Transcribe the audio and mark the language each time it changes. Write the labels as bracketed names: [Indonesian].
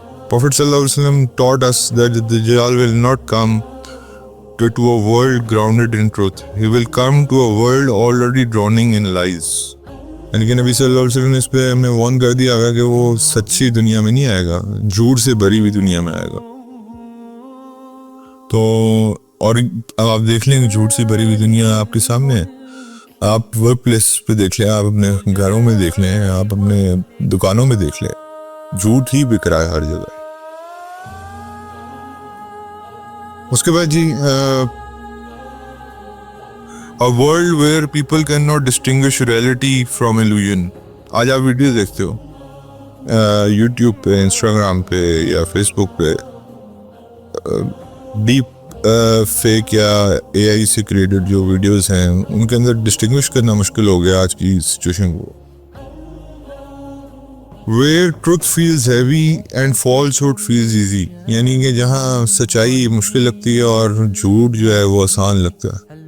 [English] Prophet sallallahu alaihi wasallam taught us that the Dajjal will not come to a world grounded in truth. He will come to a world already drowning in lies. [Hindi] यानी कि नबी सल्लल्लाहु अलैहि वसल्लम ने इस पे हमें warn कर दिया है कि वो सच्ची दुनिया में नहीं आएगा, झूठ से भरी हुई दुनिया में आएगा. तो और अब आप देख लें झूठ से भरी हुई दुनिया आपके सामने है. आप वर्क प्लेस पे देख लें, आप अपने घरों में देख लें, आप अपने दुकानों में देख लें, झूठ ही बिक रहा है हर जगह. उसके बाद जी [English] a world where people cannot distinguish reality from illusion. [Hindi] आज आप वीडियो देखते हो यूट्यूब पे, इंस्टाग्राम पे या फेसबुक पे, डीप फेक या एआई से क्रिएटेड जो वीडियोस हैं उनके अंदर डिस्टिंग्विश करना मुश्किल हो गया आज की सिचुएशन को. [English] Where truth feels heavy and falsehood feels easy. [Hindi] यानी कि जहाँ सच्चाई मुश्किल लगती है और झूठ जो है वो आसान लगता है.